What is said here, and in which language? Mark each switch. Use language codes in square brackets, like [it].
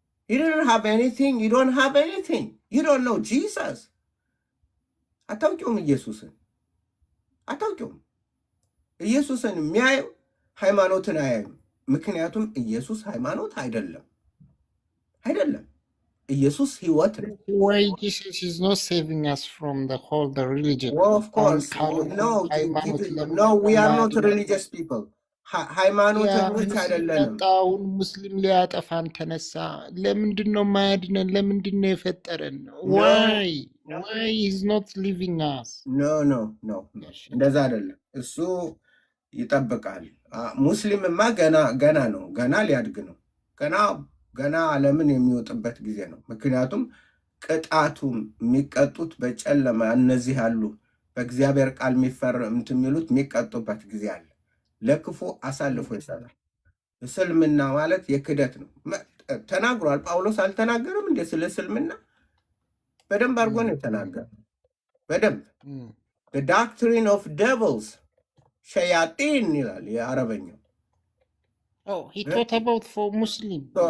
[en] You don't have anything. You don't have anything. You don't know Jesus. [am] አታውቂውም ኢየሱስን አታውቂውም። ኢየሱስን የሚያየው ሃይማኖትን አያዩም። ምክንያቱም ኢየሱስ ሃይማኖት አይደለም። ኢየሱስ ህይወት ነው። [en] Why Jesus is not saving us from the religion? Well, of course. No, we are not religious people. [am] ሃይማኖተኞች አይደለንም። ጣውን ሙስሊም ሊያጠፋን ተነሳ። ለምንድን ነው ማያድነን? ለምንድን ነው የፈጠረን? [en] Why is not leaving us? No. [am] እንደዛ አይደለም። እሱ ይጠብቃል። ሙስሊምማ ገና ነው። ገና ሊያድግ ነው። ገና ዓለምን የሚወጥበት ጊዜ ነው። ምክንያቱም ቅጣቱ የሚቀጡት በጨለማ እነዚህ አሉ በእግዚአብሔር ቃል የሚሉት የሚቀጡበት ጊዜ አለ። ለክፉ አሳልፎ ይሰጣል። እስልምና ማለት የክደት ነው ተናግሯል። ጳውሎስ አልተናገረም እንደ ስለ እስልምና? በደንብ አድርጎ ነው የተናገረ። በደንብ [en] the doctrine of devils [am] ሸያጢን ይላል የአረበኛው። [en] he taught about for Muslim.